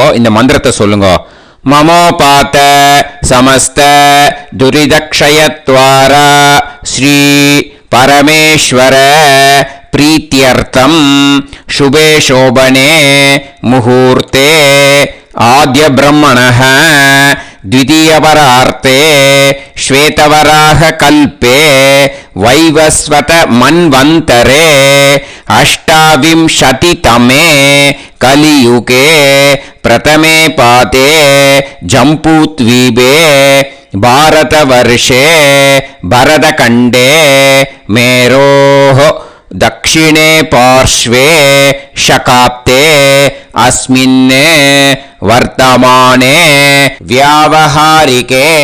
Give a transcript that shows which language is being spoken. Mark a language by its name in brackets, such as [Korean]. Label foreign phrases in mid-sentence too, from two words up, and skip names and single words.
[Tamil] இந்த மந்திரத்தை சொல்லுங்க. [Sanskrit] ममोपात्त समस्त दुरितक्षयद्वारा श्री परमेश्वर प्रीत्यर्थं शुभे शोभने मुहूर्ते आद्य ब्रह्मणः द्वितीयपरार्थे श्वेतवराह कल्पे वैवस्वत मन्वन्तरे अष्टाविंशतितमे कलियुगे प्रथमे पाते जम्बूद्वीपे भारतवर्षे भरतखण्डे मेरोः दक्षिणे पार्श्वे शकाब्दे अस्मिन् वर्तमाने व्यावहारिके